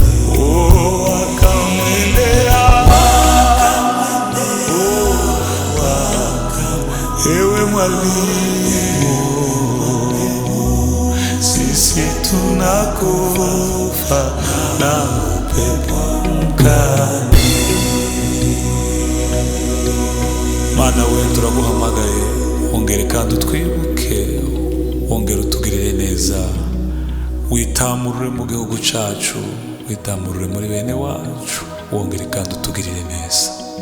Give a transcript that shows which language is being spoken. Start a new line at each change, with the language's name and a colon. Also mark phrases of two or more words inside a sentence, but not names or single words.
Swahili: Wakamwendea ewe mwalimu, sisi tunakufa na upepo mkali.
Kinyarwanda: Mana we turaguhamagaye, ongera kandi utwibuke, ongera utugirire neza, witamurure mu gihugu cyacu, witamurure muri bene wacu, wongere kandi utugirire neza.